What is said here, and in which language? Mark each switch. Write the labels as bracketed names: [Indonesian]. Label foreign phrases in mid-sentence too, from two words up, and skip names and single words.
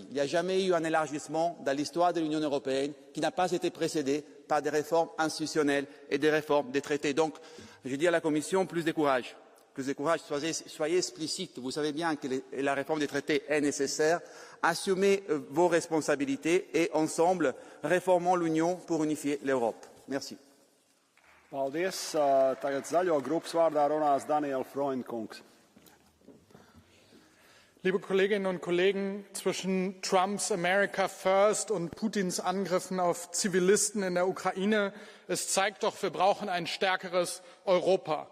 [French] Il n'y a jamais eu un élargissement dans l'histoire de l'Union européenne qui n'a pas été précédé par des réformes institutionnelles et des réformes des traités. Donc, je dis à la Commission, plus de courage. Plus de courage, soyez explicite. Vous savez bien que la réforme des traités est nécessaire. Assumez vos responsabilités et ensemble, réformons l'Union pour unifier l'Europe. Merci. [Latvian] Paldies. Tagad zaļo grupas vārdā runās Daniela Freundkungs. [German] Liebe Kolleginnen und Kollegen, zwischen Trumps America First und Putins Angriffen auf Zivilisten in der Ukraine, es zeigt doch, wir brauchen ein stärkeres Europa.